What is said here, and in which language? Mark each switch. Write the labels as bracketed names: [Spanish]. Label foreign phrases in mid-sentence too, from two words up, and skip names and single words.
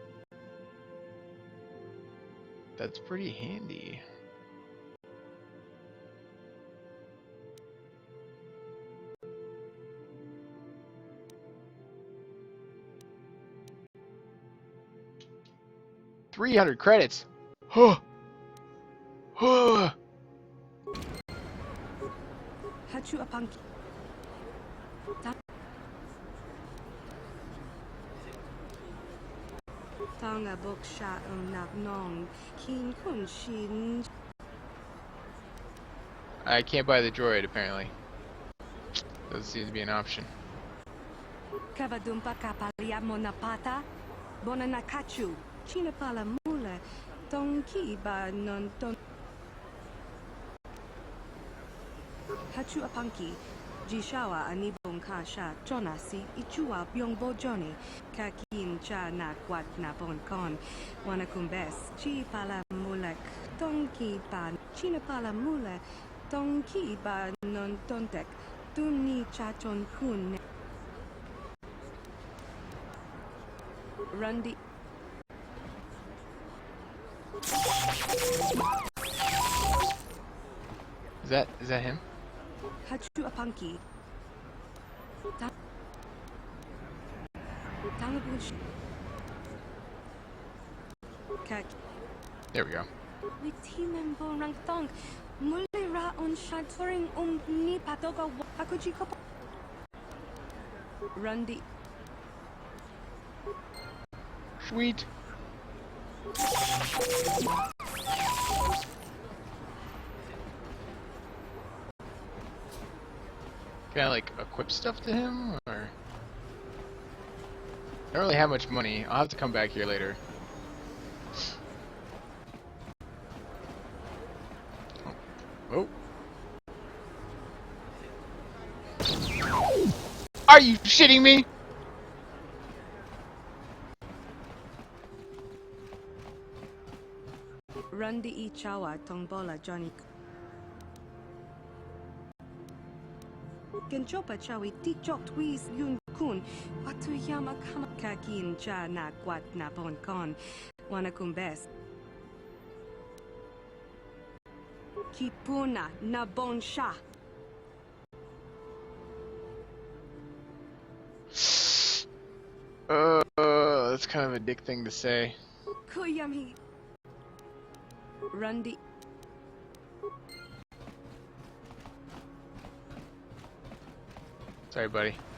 [English] That's pretty handy. $300 credits. Huh. Huh. Hachu apanki. Tonga book sha nak nong. Kin kun shin. I can't buy the droid apparently. Doesn't seem to be an option. Kavadumpa kapalia monapata. Bona nakachu. China pala mule. Tonki ba non ton. Hachu apanki. Jishawa anibong kasha chonasi ichua byongbo joni. Kakin cha na kwat na bon kon. Wana kumbes. Chi pala mulek. Tonki ba. China pala mule. Tonki ba non tontek. Duni chachon kun. Rundi. Is that him? Hachu apanki. Tangabush. Kak. There we go. Witimen borang tong. Mulira on shaturing ni patoga hakuji kopo. Rundi. Sweet. Can I like equip stuff to him, or? I don't really have much money. I'll have to come back here later. Oh. Are you shitting me? Rundi ichawa tongbola Johnny. Genchopa chawi tikjok twiz yun kun. Watu yama kama kakin cha na kwat na bon kon. Wana kumbes. Kipuna na bon sha. That's kind of a dick thing to say. Kuyami. Rundi. Sorry, buddy.